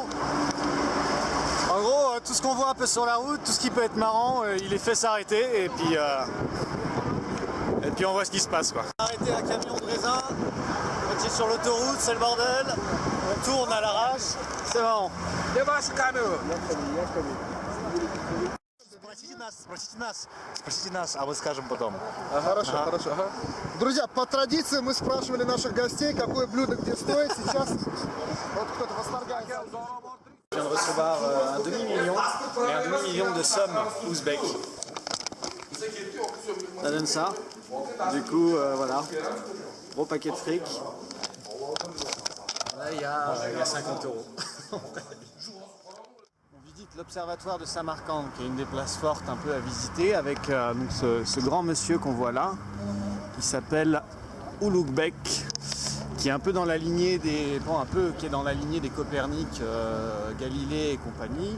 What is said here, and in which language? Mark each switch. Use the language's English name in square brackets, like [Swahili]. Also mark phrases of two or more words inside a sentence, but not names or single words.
[French] En gros, tout ce qu'on voit un peu sur la route, tout ce qui peut être marrant, il les fait s'arrêter et puis on voit ce qui se passe quoi. Arrêter un camion de raisin, on est sur l'autoroute, c'est le bordel, on tourne à l'arrache, c'est marrant. [Russian] Спросите нас, а мы скажем потом. Хорошо. Друзья, по традиции мы спрашивали наших гостей, какое блюдо где стоит. Сейчас вот кто-то восторгается. [French] Je viens de recevoir un demi-million, et un demi-million de sommes ouzbek. Ça donne ça. Du coup, voilà, gros paquet de fric. Là, il y a 50 euros. On visite l'observatoire de Samarcande, qui est une des places fortes un peu à visiter, avec donc ce grand monsieur qu'on voit là, qui s'appelle Ulugh-Bek, qui est un peu dans la lignée des, qui est dans la lignée des Copernic, Galilée et compagnie.